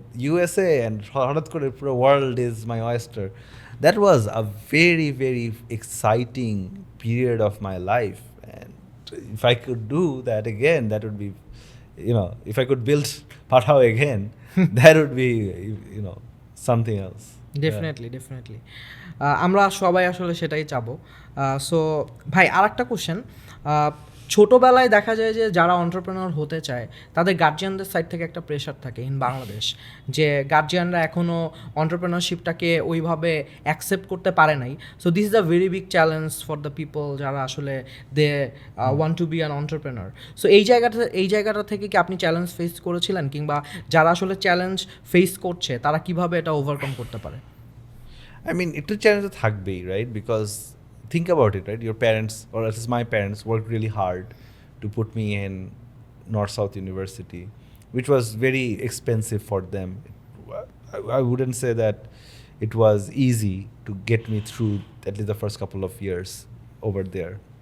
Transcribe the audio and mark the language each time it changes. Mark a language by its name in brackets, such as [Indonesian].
[English] USA and [Bangla] হঠাৎ করে [English] পুরো world is my oyster. That was a very, very exciting period of my life. And if I could do that again, that would be, if I could build Pathao again, that would be, something else. [Bangla] Definitely আমরা সবাই আসলে সেটাই চাবো। So ভাই আরেকটা question, ছোটোবেলায় দেখা যায় যে যারা অন্টারপ্রেনার হতে চায় তাদের গার্জিয়ানদের সাইড থেকে একটা প্রেশার থাকে ইন বাংলাদেশ, যে গার্জিয়ানরা এখনও অন্টারপ্রেনারশিপটাকে ওইভাবে অ্যাকসেপ্ট করতে পারে নাই। [English] so this is a very big challenge for the people [Bangla] যারা আসলে [English] They want to be an entrepreneur. [Bangla] So এই জায়গাটা থেকে কি আপনি চ্যালেঞ্জ ফেস করেছিলেন, কিংবা যারা আসলে চ্যালেঞ্জ ফেস করছে তারা কিভাবে এটা ওভারকাম করতে পারে? [English] I mean, [Bangla] একটু চ্যালেঞ্জ তো থাকবেই, right? [English] Because think about it, right? Your parents, or at least my parents, worked really hard to put me in North-South University, which was very expensive for them. I wouldn't say that it was easy to get me through at least the first couple of years over there.